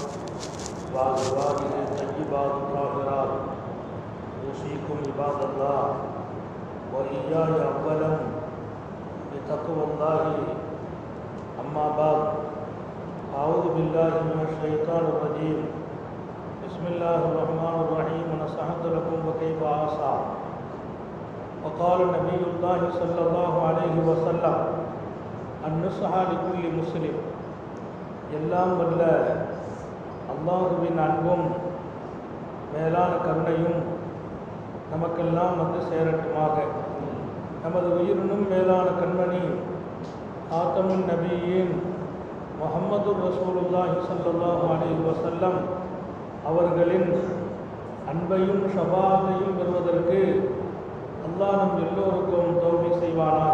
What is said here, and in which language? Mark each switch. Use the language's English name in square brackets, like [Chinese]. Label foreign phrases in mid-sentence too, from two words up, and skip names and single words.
[Arabic] وأزواجه الطيبات الطاهرات أوصيكم عباد الله وإياي أولا بتقوى الله أما بعد أعوذ بالله من الشيطان الرجيم بسم الله الرحمن الرحيم ونصحت لكم وكيف عصى وقال نبي الله صلى الله عليه وسلم النصح لكل مسلم [Tamil] எல்லாம் வல்ல அல்லாஹுவின் அன்பும் மேலான கருணையும் நமக்கெல்லாம் வந்து சேரட்டுமாக. நமது உயிரினும் மேலான கண்மணி ஆத்தமுன் நபியின் முஹம்மது [Arabic] رسول الله صلى الله عليه وسلم [Tamil] அவர்களின் அன்பையும் ஷஃபாஅத்தையும் பெறுவதற்கு அல்லாஹ் நம் எல்லோருக்கும் தௌஃபீக் செய்வானாக.